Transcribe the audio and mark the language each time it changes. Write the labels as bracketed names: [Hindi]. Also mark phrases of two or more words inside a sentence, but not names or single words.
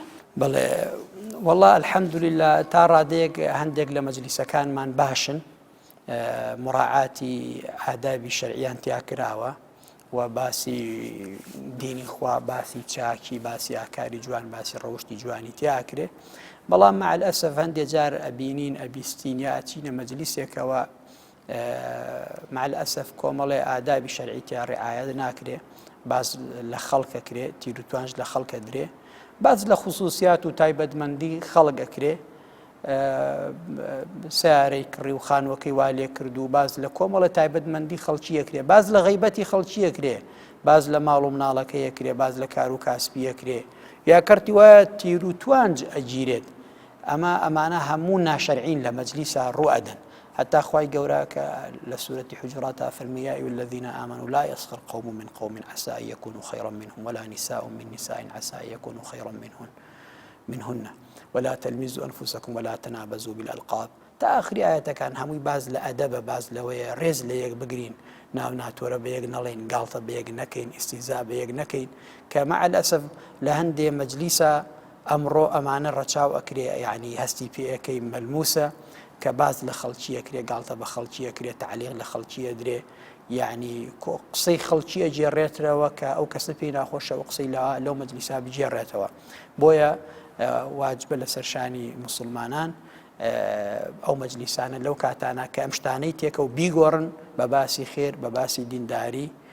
[Central Kurdish] بەڵێ [Arabic] والله الحەمدولله [Central Kurdish] تا ڕادەیەک هەندێک لە مەجلیسەکانمان باشن مراعاتی ئادابی شەرعیان تیا کراوە و باسی دینی خوا باسی چاکی باسی ئاکاری جوان باسی ڕەوشتی جوانی تیاکرێ بەڵام [Arabic] مع الأسف [Central Kurdish] هەندێک جار ئەبینین ئەبیستین یا ئەچینە مەجلیسێکەوە [Arabic] مع الأسف [Central Kurdish] کۆمەڵێ ئادابی شەرعی تیا ڕعایەت ناکرێ باز لە خەڵکە کرێ تیر و توانج لە خەڵکە درێ باز لە خصوصیات و تایبەتمەندی خەڵک ئەکرێ سیارەی کڕی و خانوەکەی وا لێ کرد و باز لە کۆمەڵە تایبەتمەندی خەڵکی ئەکرێ باز لە غەیبەتی خەڵکی ئەکرێ باز لە ماڵ و مناڵەکە ئەکرێ باز لە کار و کاسبی ئەکرێ یا کەرتی وایە تیر و توانج ئەگیرێت ئەمانە هەموو ناشەرعین لە مەجلیسە ڕوئەدەن [Arabic] حتى [Central Kurdish] خوای گەورە کە لە سورەتی حجرات فەرمی [Arabic] یا ئەیها الذین آمنوا لا يسخر قوم من قوم عسى أن يكونوا خيرا منهم ولا نساء من نساء عسى أن يكونوا خيرا منهن ولا تلمزوا أنفسكم ولا تنابزوا بالألقاب [Central Kurdish] تا آخری ئاەتەکان هەمووی باز لە ئەدەبە باز لەوەیە ڕێز لە یەک بگرین ناو ناتۆرە بە یەک نەڵێن گاڵتە بە یەک نەکەین ئیستیزا بە یەک نەکەین کە [Arabic] مع الأسف [Central Kurdish] لە هەندێ مەجلیسە ئەمڕۆ ئەمانە ڕەچاو ئەکرێ یعنی هەستی پێ ئەەکەی مەلموسە کە باز لە خەڵکی ئەکرێ گاڵتە بە خەڵکی ئەکرێت تعلیق لە خەڵکی ئەدرێ یعنی قسەی خەڵکی ئەجێڕێتەوە کە ئەو کەسە پێی ناخۆشەوە قسەی لەو مەجلیسا بجێڕێتەوە بۆیە واجبە لەسەر شانی مسلمانان ئەو مەجلیسانە لەو کاتانە کە ئەم شتانەی تێکە و بیگۆڕن بە باسی خێر بە باسی دینداری